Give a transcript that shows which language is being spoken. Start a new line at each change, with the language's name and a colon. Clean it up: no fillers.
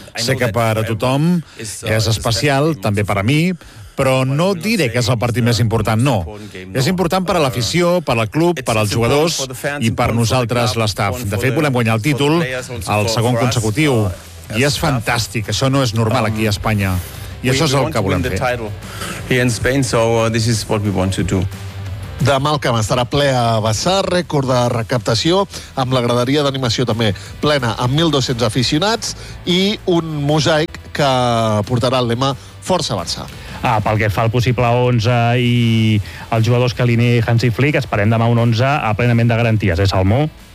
Catalan: Sé que per a tothom és especial, també per a mi, però no diré que és el partit més important, no. És important per a l'afició, per al club, per als jugadors i per nosaltres, l'staff. De fet, volem guanyar el títol al segon consecutiu. I és fantàstic, això no és normal aquí a Espanya. I això és el que volem fer.
English: Here in Spain, so this is what we want to do.
Catalan: Demà el camp estarà ple a vessar, rècord de recaptació, amb la graderia d'animació també plena, amb 1.200 aficionats i un mosaic que portarà el lema Força Barça. Ah, pel que fa al possible 11 i els jugadors que alineï Hansi Flick, esperem demà un 11 a plenament de garanties, és Salmó?